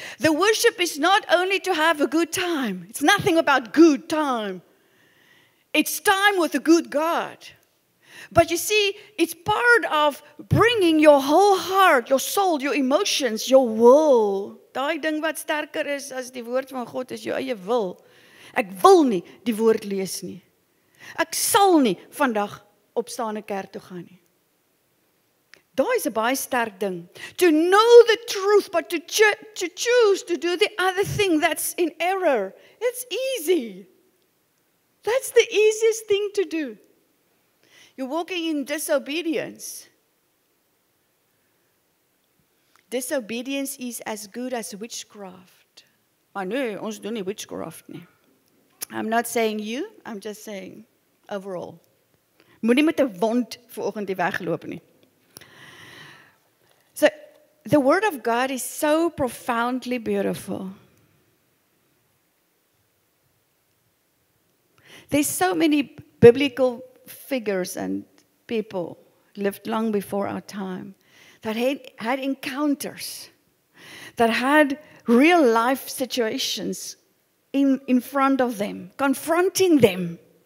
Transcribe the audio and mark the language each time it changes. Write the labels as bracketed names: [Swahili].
[English] The worship is not only to have a good time. It's nothing about good time. It's time with a good God. But you see, it's part of bringing your whole heart, your soul, your emotions, your will. [Afrikaans] Daai ding wat sterker is as die woord van God is jou eie wil. Ek wil nie die woord lees nie. Ek sal nie vandag opstaan en kerk toe gaan nie. Daai is 'n baie sterk ding. [English] To know the truth, but to choose to do the other thing that's in error. It's easy. That's the easiest thing to do. You're walking in disobedience. Disobedience is as good as witchcraft. [Afrikaans] Maar nee, ons doen nie witchcraft nie. [English] I'm not saying you, I'm just saying overall. [Afrikaans] Moenie met 'n wond vanoggend hier wegloop nie. [English] So, the word of God is so profoundly beautiful. There's so many biblical figures and people lived long before our time that had encounters, that had real life situations in front of them, confronting them.